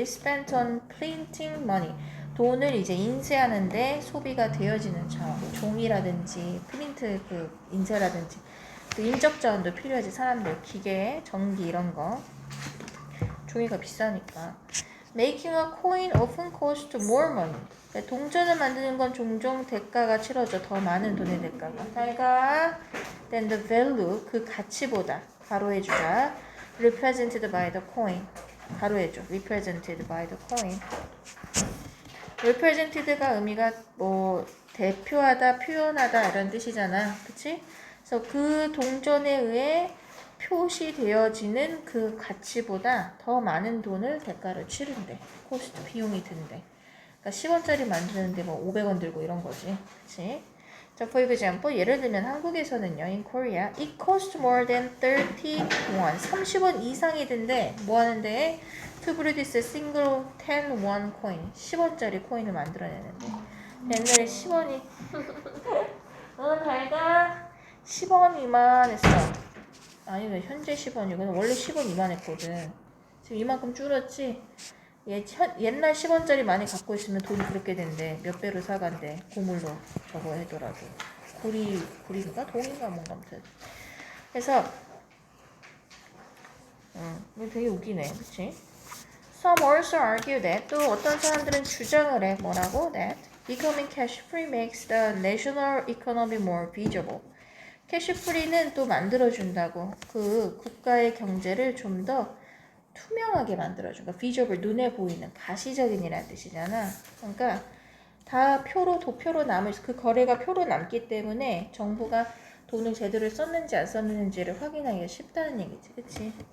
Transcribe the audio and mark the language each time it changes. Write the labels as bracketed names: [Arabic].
[English] Spent on printing money. [Korean] 돈을 이제 인쇄하는데 소비가 되어지는 자원. 종이라든지 프린트 그 인쇄라든지 그 인적 자원도 필요하지. 사람들 기계, 전기 이런 거. 종이가 비싸니까. [English] Making a coin often costs more money. [Korean] 동전을 만드는 건 종종 대가가 치러져. 더 많은 돈의 대가가. 자기가 [English] then the value [Korean] 그 가치보다 가로해주자. [English] represented by the coin. [Korean] 가로해줘. [English] represented by the coin. [Korean] represented가 의미가 뭐 대표하다, 표현하다 이런 뜻이잖아. 그치? 그래서 그 동전에 의해 표시되어지는 그 가치보다 더 많은 돈을 대가를 치른대. 코스트 비용이 든대. 그러니까 10원짜리 만드는데 뭐 500원 들고 이런 거지. 그치? [English] 자, for example, [Korean] 예를 들면 한국에서는요, [English] in Korea, it costs more than 30won. [Korean] 30원 이상이 든대. 뭐 하는데? [English] To produce a single 10won coin. [Korean] 10원짜리 코인을 만들어내는데. 옛날에 10원이, 잘가 10원이만 했어. 아니, 왜 현재 10원이구나. 원래 10원 이만했거든. 지금 이만큼 줄었지? 옛날 10원짜리 많이 갖고 있으면 돈이 그렇게 된대. 몇 배로 사간대. 고물로 저거 해더라도. 구리인가? 동인가? 뭔가 아무튼. 그래서, 이거 되게 웃기네. 그치? [English] Some also argue that, [Korean] 또 어떤 사람들은 주장을 해. 뭐라고? [English] That becoming cash free makes the national economy more visible. [Korean] 캐시프리는 또 만들어준다고. 그 국가의 경제를 좀 더 투명하게 만들어준. 그러니까 비저블, 눈에 보이는, 가시적인이라는 뜻이잖아. 그러니까 다 도표로 남을, 그 거래가 표로 남기 때문에 정부가 돈을 제대로 썼는지 안 썼는지를 확인하기가 쉽다는 얘기지. 그치?